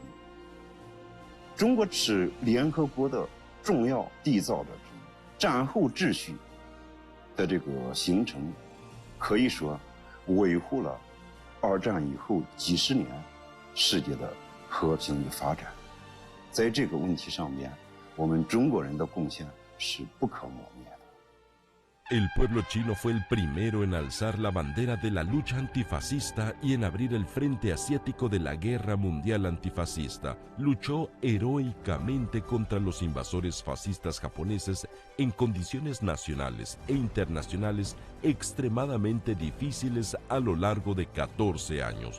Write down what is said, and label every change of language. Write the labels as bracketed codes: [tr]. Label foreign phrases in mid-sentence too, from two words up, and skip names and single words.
[zh] 中国是联合国的重要缔造者之一，战后秩序的这个形成，可以说维护了二战以后几十年世界的和平与发展。在这个问题上面，我们中国人的贡献是不可磨灭的。 [es] El pueblo chino fue el primero en alzar la bandera de la lucha antifascista y en abrir el frente asiático de la Guerra Mundial Antifascista. Luchó heroicamente contra los invasores fascistas japoneses en condiciones nacionales e internacionales extremadamente difíciles a lo largo de 14 años.